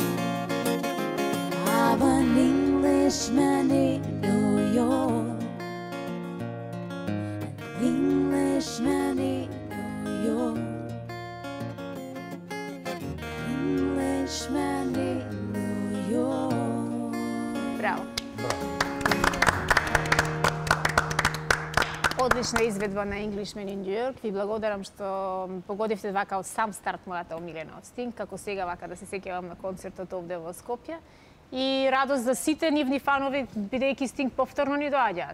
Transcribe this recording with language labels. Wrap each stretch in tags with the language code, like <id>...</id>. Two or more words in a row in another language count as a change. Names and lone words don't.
<en>I'm an Englishman in New York. An Englishman in New York. Englishman in New York.</en> <mk>Браво. Одлична изведба на Englishman in New York. Ви благодарам што погодивте вака од сам старт мојата омилена од Sting, како сега вака да се сеќавам на концертот овде во Скопје. И радост за сите нивни фанови, бидејќи Sting повторно ни доаѓаат.</mk>